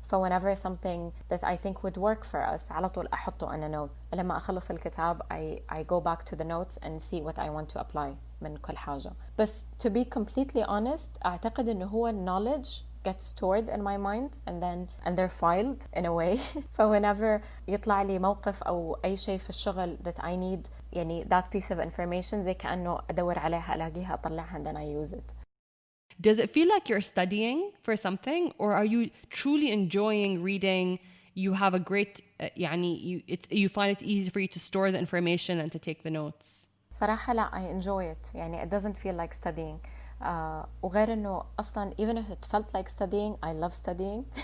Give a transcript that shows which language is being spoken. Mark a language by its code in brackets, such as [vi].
[en] whenever something that I think would work for us على طول أحطه on a note. لما أخلص الكتاب I go back to the notes and see what I want to apply من كل حاجة. بس to be completely honest أعتقد إنه هو knowledge gets stored in my mind and they're filed in a way. [ar] whenever يطلع لي موقف أو أي شيء في الشغل that I need يعني that piece of information زي كأنه أدور عليها ألاقيها أطلعها and then I use it. [en] Does it feel like you're studying for something or are you truly enjoying reading? You have a great you find it easy for you to store the information and to take the notes. صراحة لا I enjoy it. يعني it doesn't feel like studying. وغير انه اصلا even if it felt like studying I love studying.